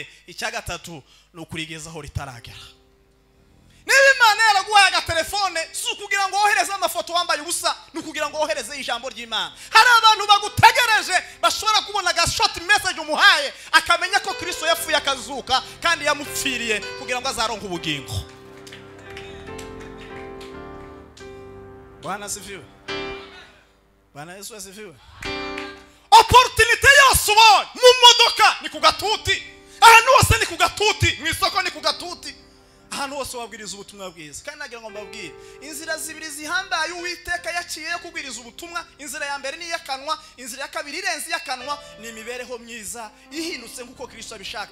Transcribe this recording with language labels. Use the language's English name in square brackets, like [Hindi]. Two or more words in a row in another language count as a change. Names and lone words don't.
[Kinyarwanda] Icyagatatu ni ukurigezaho ritaragera. Niba Imana yaraguhaye agatelefone si ukugira ngo wohereze amafoto wambaye ubusa, ni ukugira ngo wohereze ijambo ry'Imana. Hari abantu bagutegereje bashobora kubona ga short message umuhaye akamenya ko Kristo yapfuye akazuka kandi yamupfiriye kugira ngo azaronke ubugingo. [Swahili] Bwana asifiwe. Bwana Yesu asifiwe. [Kinyarwanda] Opportunity yose ubonye mu modoka ni ku gatuti, ahantu hose ni ku gatuti, mu isoko ni ku gatuti, ahantu hose wabwiriza ubutumwa bwiza. Kandi nagira ngo mbabwire inzira zibiri zihambaye Uwiteka yaciye yo kubwiriza ubutumwa. Inzira ya mbere ni yakanwa, inzira ya kabiri irenze yakanwa ni imibereho myiza ihindutse nkuko Kristo abishaka.